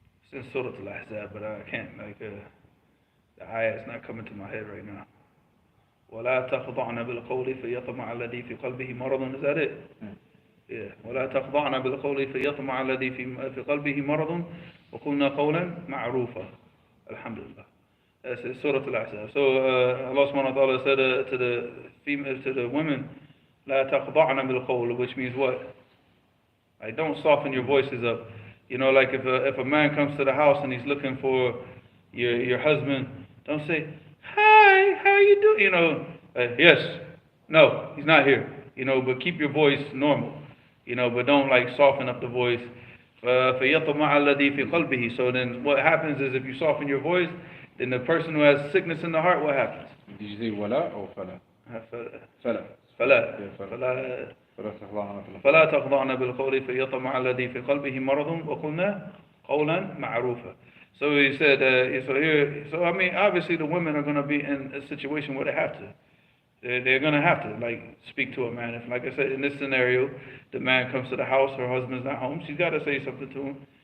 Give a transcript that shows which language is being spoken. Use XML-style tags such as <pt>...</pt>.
<en>It's in Surah Al-Ahzab, but I can't, the ayah is not coming to my head right now.</en> <ar>وَلَا تَخْضَعْنَ بِالْقَوْلِ فَيَطْمَعَ الَّذِي فِي قَلْبِهِ مَرَضٌ.</ar> <en>Is that it? Yeah.</en> <ar>ولا تخضعن بالقول فيطمع الذي في قلبه مرض وقلنا قولا معروفا.</ar> <en>Alhamdulillah. That's Surah Al-Ahzab. So Allah subhanahu wa ta'ala said to the women,</en> <ar>لا تخضعن بالقول,</ar> <en>which means what? Like, don't soften your voices up. You know, like if a man comes to the house and he's looking for your husband, don't say, "Hi, how you doing?" You know, yes, no, he's not here. You know, but keep your voice normal. You know, but don't like soften up the voice.</en> <ar>فَيَطْمَعَ الَّذِي فِي قَلْبِهِ.</ar> <en>So then what happens is if you soften your voice, then the person who has sickness in the heart, what happens? Did you say wala or fala? Fala.</en> <ar>فلا</ar> <en>Yeah, fala.</en> <ar>فلا فلا تخضعن في فلا تخضعن بالقول فيطمع الذي في قلبه مرض وقلنا قولا معروفا.</ar> <en>So he said, so I mean, obviously the women are going to be in a situation where they have to. They're going to have to, like, speak to a man. If, like I said, in this scenario, the man comes to the house, her husband's not home, she's got to say something to him.</en>